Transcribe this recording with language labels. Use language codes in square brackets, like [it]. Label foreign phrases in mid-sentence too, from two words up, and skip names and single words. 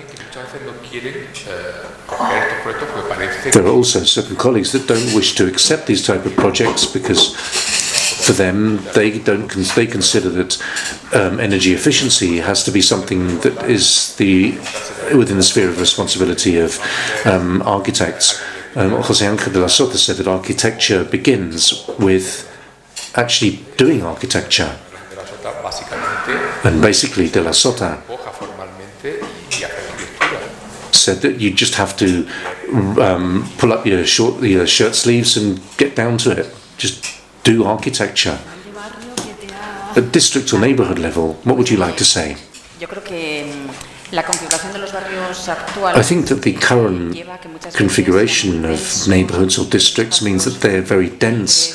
[en] There are also certain colleagues that don't wish to accept these type of projects because for them they consider that energy efficiency has to be something that is within the sphere of responsibility of architects. José Ángel de la Sota said that architecture begins with actually doing architecture. And basically de la Sota said that you just have to pull up your shirt sleeves and get down to it. Just do architecture. At district or neighborhood level, what would you like to say? I think that the current configuration of neighborhoods or districts means that they're very dense.